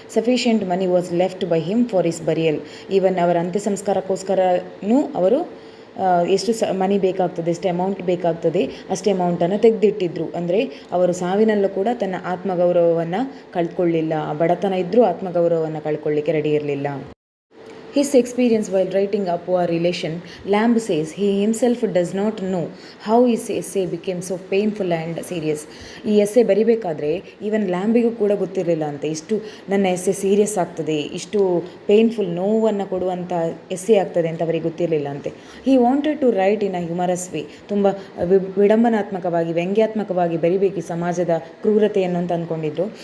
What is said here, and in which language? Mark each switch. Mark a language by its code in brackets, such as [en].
[en] Sufficient money was left by him for his burial. [kn] Even ಅವರ ಅಂತ್ಯ ಸಂಸ್ಕಾರಕ್ಕೋಸ್ಕರನೂ ಅವರು ಎಷ್ಟು ಮನಿ ಬೇಕಾಗ್ತದೆ, ಎಷ್ಟು ಅಮೌಂಟ್ ಬೇಕಾಗ್ತದೆ, ಅಷ್ಟೇ ಅಮೌಂಟನ್ನು ತೆಗೆದಿಟ್ಟಿದ್ರು. ಅಂದರೆ ಅವರು ಸಾವಿನಲ್ಲೂ ಕೂಡ ತನ್ನ ಆತ್ಮಗೌರವವನ್ನು ಕಳ್ಕೊಳ್ಳಿಲ್ಲ. ಬಡತನ ಇದ್ದರೂ ಆತ್ಮಗೌರವವನ್ನು ಕಳ್ಕೊಳ್ಳಿಕ್ಕೆ ರೆಡಿ ಇರಲಿಲ್ಲ. [en] His experience while writing a poor relation, Lamb says he himself does not know how his essay became so painful and serious. [kn] ಈ ಎಸ್ಸೆ ಬರಿಬೇಕಾದ್ರೆ ಈವನ್ ಲ್ಯಾಂಬಿಗೂ ಕೂಡ ಗೊತ್ತಿರಲಿಲ್ಲ ಅಂತೆ, ಇಷ್ಟು ನನ್ನ ಎಸ್ಸೆ ಸೀರಿಯಸ್ ಆಗ್ತದೆ, ಇಷ್ಟು ಪೇನ್ಫುಲ್ ನೋವನ್ನು ಕೊಡುವಂಥ ಎಸ್ಸೆ ಆಗ್ತದೆ ಅಂತ ಅವರಿಗೆ ಗೊತ್ತಿರಲಿಲ್ಲ ಅಂತೆ. [en] He wanted to write in a humorous way. [kn] ತುಂಬ ವಿಡಂಬನಾತ್ಮಕವಾಗಿ, ವ್ಯಂಗ್ಯಾತ್ಮಕವಾಗಿ ಬರಿಬೇಕು ಈ ಸಮಾಜದ ಕ್ರೂರತೆಯನ್ನು ಅಂತ ಅಂದ್ಕೊಂಡಿದ್ರು.